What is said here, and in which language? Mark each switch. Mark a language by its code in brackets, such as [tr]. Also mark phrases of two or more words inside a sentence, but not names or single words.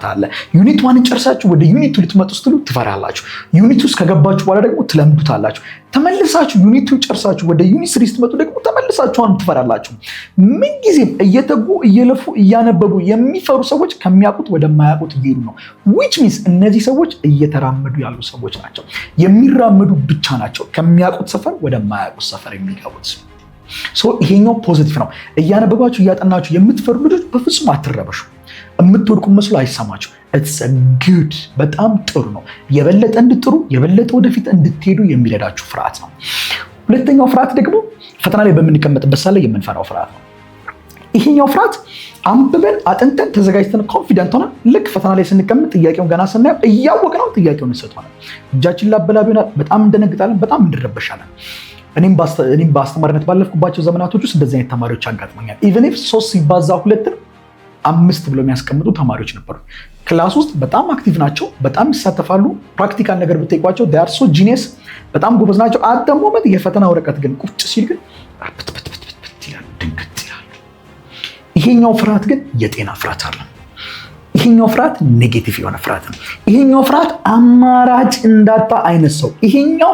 [am] አለ። ዩኒት 1ን ጨርሳችሁ ወደ ዩኒት 2 ልትመጡ ስትሉ ትፈራላችሁ። ዩኒት 2 ከገባችሁ በኋላ ደግሞ ትለምዱታላችሁ። ተመልሳችሁ ዩኒት 2 ጨርሳችሁ ወደ ዩኒት 3 ስትመጡ ደግሞ ተመልሳችሁ ትፈራላችሁ። ምንጊዜም እየተጉ እየለፉ እያነበቡ የሚፈሩ ሰዎች ከሚያውቁት ወደማያውቁት እየሄዱ ነው። [en] which means [am] እነዚህ ሰዎች እየተራመዱ ያሉ ሰዎች ናቸው። የሚራመዱ ብቻ ናቸው ከሚያውቁት ሰፈር ወደማያውቁት ሰፈር የሚገቡት። ይሄኛው ፖዚቲቭ ነው። እያነበባችሁ እያጠናችሁ የምትፈሩ ልጆች በፍጹም አትረበሹ። የምትወድቁ መስሎ አይሰማችሁ። [en] it's a good [am] በጣም ጥሩ ነው። የበለጠ እንድጥሩ የበለጠ ወደፊት እንድትሄዱ የሚረዳችሁ ፍርሃት ነው። ሁለተኛው ፍርሃት ደግሞ ፈተና ላይ በምንቀመጥበት ሰዓት ላይ የምንፈራው ፍርሃት ነው። ይሄኛው ፍርሃት አንብበን አጥንተን ተዘጋጅተን ኮንፊደንት ሆነን ልክ ፈተና ላይ ስንቀመጥ ጥያቄውን ገና ስናየው እያወቅነው ጥያቄውን እንሰጠዋለን። እጃችን ላበላብ ይሆናል። በጣም እንደነግጣለን፣ በጣም እንድረበሻለን። እኔም በአስተማሪነት ባለፍኩባቸው ዘመናቶች ውስጥ እንደዚህ አይነት ተማሪዎች አጋጥሞኛል። [en] even if [am] 3 ሲባዛ 2 5 ብለው የሚያስቀምጡ ተማሪዎች ነበሩ። ክላስ ውስጥ በጣም አክቲቭ ናቸው፣ በጣም ይሳተፋሉ። ፕራክቲካል ነገር ብትጠይቋቸው [en] they are so genius [am] በጣም ጎበዝ ናቸው። አደሞመት የፈተና ወረቀት ግን ቁጭ ሲል ግን ይላሉ፣ ድንግጥ ይላሉ። ይሄኛው ፍርሃት ግን የጤና ፍርሃት አለ። ይሄኛው ፍርሃት ኔጌቲቭ የሆነ ፍርሃት ነው። ይሄኛው ፍርሃት አማራጭ እንዳጣ አይነት ሰው፣ ይሄኛው